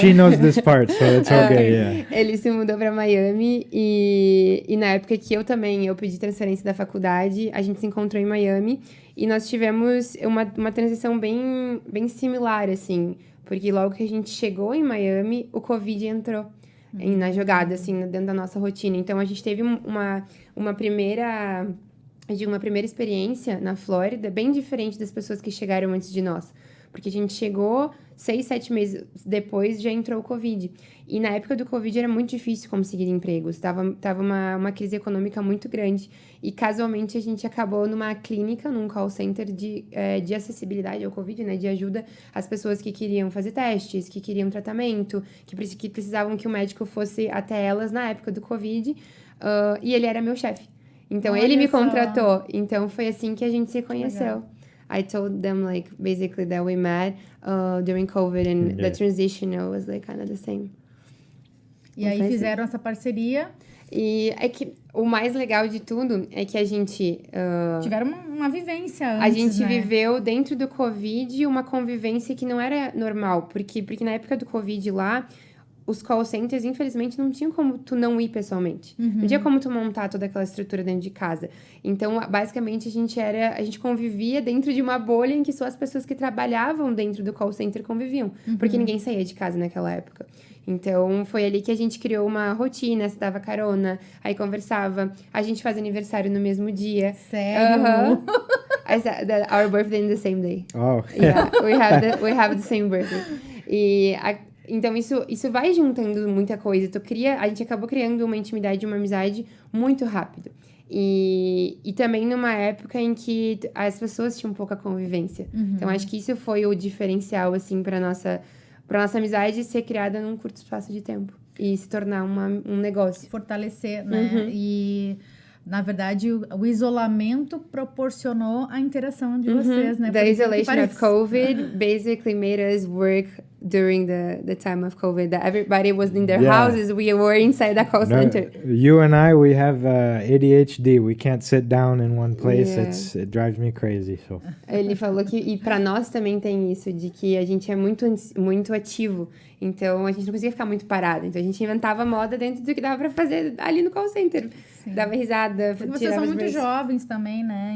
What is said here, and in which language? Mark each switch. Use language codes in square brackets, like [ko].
[en] She knows this part, so it's okay, yeah. [pt] Ele se mudou pra Miami e na época que eu pedi transferência da faculdade, a gente se encontrou em Miami e nós tivemos uma transição bem similar, assim, porque logo que a gente chegou em Miami, o Covid entrou na jogada, assim, dentro da nossa rotina. Então, a gente teve uma primeira experiência na Flórida, bem diferente das pessoas que chegaram antes de nós. Porque a gente chegou 6, 7 meses depois, já entrou o Covid. E na época do Covid era muito difícil conseguir empregos. Tava uma crise econômica muito grande. E casualmente a gente acabou numa clínica, num call center de acessibilidade ao Covid, né? De ajuda às pessoas que queriam fazer testes, que queriam tratamento, que precisavam que o médico fosse até elas na época do Covid. E ele era meu chefe. Então, ele me contratou. Então, foi assim que a gente se conheceu. Legal. [en] I told them, basically that we met during COVID and the transition was, kind of the same. [pt] E aí fizeram essa parceria. E é que o mais legal de tudo é que a gente... tiveram uma vivência antes, a gente viveu dentro do Covid uma convivência que não era normal. Porque na época do Covid lá... Os call centers, infelizmente, não tinham como tu não ir pessoalmente. Não tinha como tu montar toda aquela estrutura dentro de casa. Então, basicamente, a gente convivia dentro de uma bolha em que só as pessoas que trabalhavam dentro do call center conviviam. Porque ninguém saía de casa naquela época. Então, foi ali que a gente criou uma rotina, se dava carona, aí conversava. A gente faz aniversário no mesmo dia. Sério? [en] I said that our birthday in the same day. Oh. Yeah, we have the same birthday. [pt] Então, isso vai juntando muita coisa. A gente acabou criando uma intimidade, uma amizade muito rápido. E também numa época em que as pessoas tinham pouca convivência. Então, acho que isso foi o diferencial, assim, pra nossa amizade ser criada num curto espaço de tempo. E se tornar um negócio. Fortalecer, né? E... Na verdade, o isolamento proporcionou a interação de vocês, né? [en] The isolation of COVID basically made us work during the time of COVID. That everybody was in their houses, we were inside the call center. You and I, we have ADHD. We can't sit down in one place. It drives me crazy. So. [pt] Ele falou que, e para nós também tem isso, de que a gente é muito ativo. Então, a gente não conseguia ficar muito parado. Então, a gente inventava moda dentro do que dava pra fazer ali no call center. Sim. Dava risada, porque vocês são muito jovens também, né?